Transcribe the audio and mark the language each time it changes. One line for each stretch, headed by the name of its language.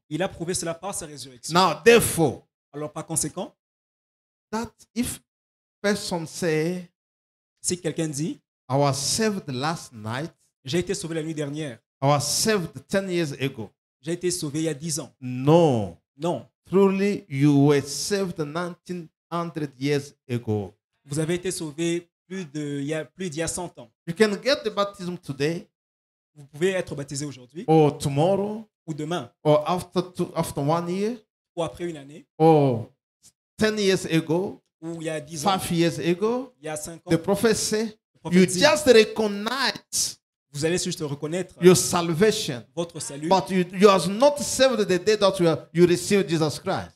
French: il a prouvé cela par sa résurrection.
English: Now, therefore,
French: Alors par conséquent,
English: that if person say,
French: si quelqu'un dit,
English: I was saved last night,
French: j'ai été sauvé la nuit dernière,
English: I was saved 10 years ago.
French: j'ai été sauvé il y a 10 ans.
English: No,
French: Non,
English: truly you were saved 1900 years ago.
French: vous avez été sauvé il y a 100 ans.
English: You can get the baptism today
French: Vous pouvez être baptisé aujourd'hui
English: or tomorrow
French: ou demain
English: or after 1 year
French: ou après une année
English: or 10 years ago,
French: ou il y a 10 ans,
English: 5 years ago.
French: il y a 5 ans.
English: The prophet said,
French: Le
English: you
French: prophète dit,
English: just recognize
French: vous allez juste reconnaître
English: your salvation,
French: votre salut,
English: but you are not saved the day that you received Jesus Christ.